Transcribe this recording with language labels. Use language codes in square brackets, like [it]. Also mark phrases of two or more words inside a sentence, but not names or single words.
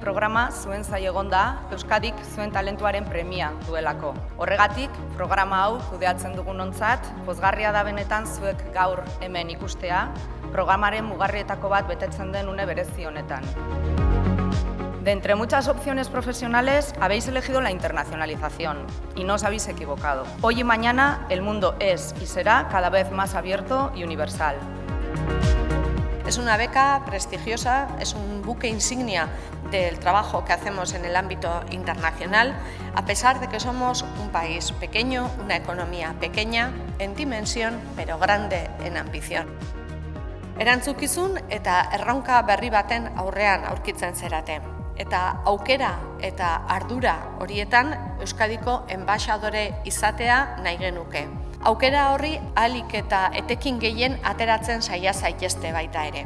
[eu] programa zuen zai egonda Euskadik zuen talentuaren premia duelako. Horregatik, programa hau kudeatzen dugunontzat, pozgarria da benetan zuek gaur hemen ikustea, programaren mugarrietako bat betetzen den une berezi honetan. [es] De entre muchas opciones profesionales, habéis elegido la internacionalización y no os habéis equivocado. Hoy y mañana el mundo es y será cada vez más abierto y universal. Es una beca prestigiosa, es un buque insignia del trabajo que hacemos en el ámbito internacional, a pesar de que somos un país pequeño, una economía pequeña en dimensión, pero grande en ambición. [eu] Erantzukizun eta erronka berri baten aurrean aurkitzen zarete. Eta aukera eta ardura horietan Euskadiko enbaxadore izatea nahi genuke. Aukera horri ahalik eta etekin gehien ateratzen saia zaitezte baita ere.